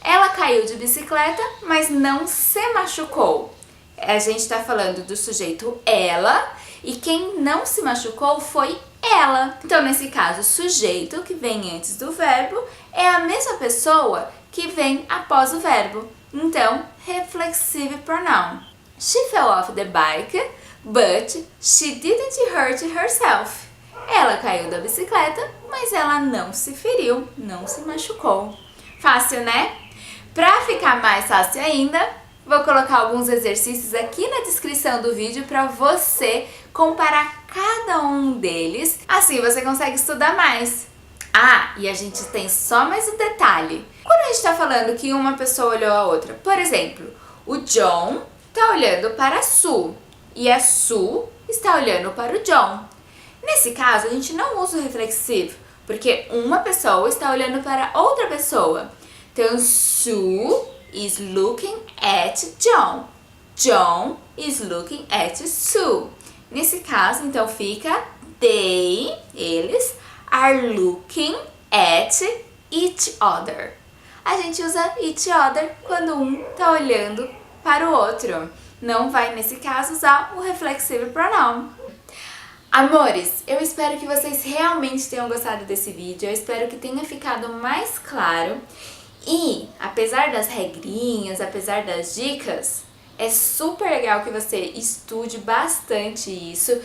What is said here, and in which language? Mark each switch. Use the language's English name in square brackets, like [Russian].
[Portuguese] Ela caiu de bicicleta, mas não se machucou. A gente está falando do sujeito ela e quem não se machucou foi ela. Então, nesse caso, o sujeito que vem antes do verbo é a mesma pessoa que vem após o verbo. Então, reflexive pronoun. [English] She fell off the bike, but she didn't hurt herself. [Portuguese] Ela caiu da bicicleta, mas ela não se feriu, não se machucou. Fácil, né? Para ficar mais fácil ainda, vou colocar alguns exercícios aqui na descrição do vídeo para você comparar cada um deles, assim você consegue estudar mais. Ah, e a gente tem só mais um detalhe. Quando a gente está falando que uma pessoa olhou a outra, por exemplo, o John está olhando para a Sue e a Sue está olhando para o John. Nesse caso, a gente não usa o reflexivo, porque uma pessoa está olhando para outra pessoa. [English] Então, Sue is looking at John. John is looking at Sue. [Portuguese] Nesse caso, então, fica [English] they, eles, are looking at each other. [Portuguese] A gente usa each other quando um está olhando para o outro. Não vai, nesse caso, usar o reflexive pronoun. Amores, eu espero que vocês realmente tenham gostado desse vídeo, eu espero que tenha ficado mais claro e, apesar das regrinhas, apesar das dicas, é super legal que você estude bastante isso.